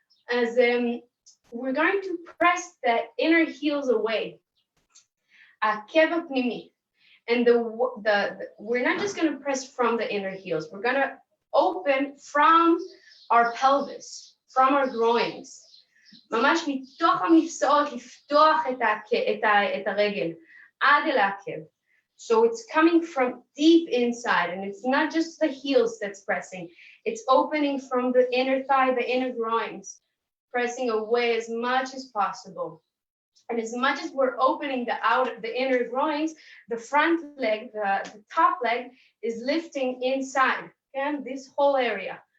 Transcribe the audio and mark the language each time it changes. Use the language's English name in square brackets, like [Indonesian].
[English] As we're going to press the inner heels away. [Hebrew] העקב הפנימי. [English] And we're not just going to press from the inner heels. We're going to open from our pelvis, from our groins. [Hebrew] ממש מתוך המפסעות לפתוח את הרגל עד אל העקב. [English] So it's coming from deep inside, and it's not just the heels that's pressing. It's opening from the inner thigh, the inner groins, pressing away as much as possible. And as much as we're opening the inner groins, the front leg, the top leg is lifting inside, okay? This whole area.